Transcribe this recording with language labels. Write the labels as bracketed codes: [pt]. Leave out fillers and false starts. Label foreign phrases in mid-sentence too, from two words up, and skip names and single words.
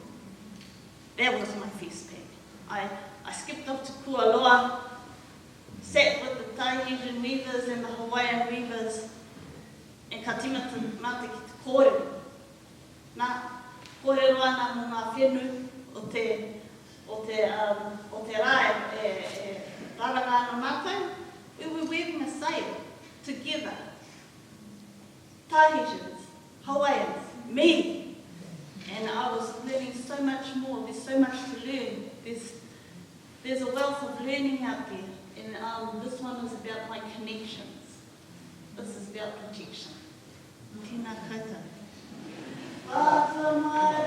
[en] That was my feast pack. I skipped off to Kualoa, sat with the Tahitian weavers and the Hawaiian weavers, and [mi] ka timata mata ki te kōrero. Nā kōrero ana mo ngā whenua o te rā e raranga ana mātou. [en] We were weaving a sail together. Tahitians, Hawaiians, me. And I was learning so much more. There's so much to learn. There's a wealth of learning out there. And this one is about my connections. This is about protection. [mi] Tēnā koutou.